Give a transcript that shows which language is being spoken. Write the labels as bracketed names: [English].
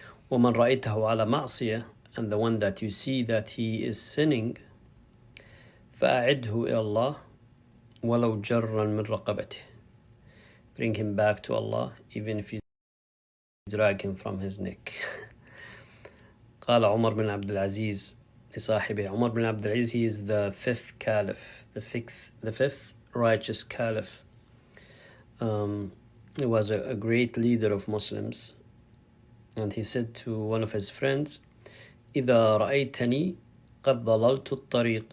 [Arabic] ومن رأيته على معصية, [English] and the one that you see that he is sinning, [Arabic] فأعده إلى الله ولو جرا من رقبته. [English] Bring him back to Allah even if you drag him from his neck. [Arabic] قال عمر بن عبد العزيز لصاحبه. [English] Umar bin Abdul Aziz, he is the fifth caliph, the fifth righteous caliph. He was a great leader of Muslims, and he said to one of his friends, [Arabic] إذا رأيتني قد ضللت الطريق.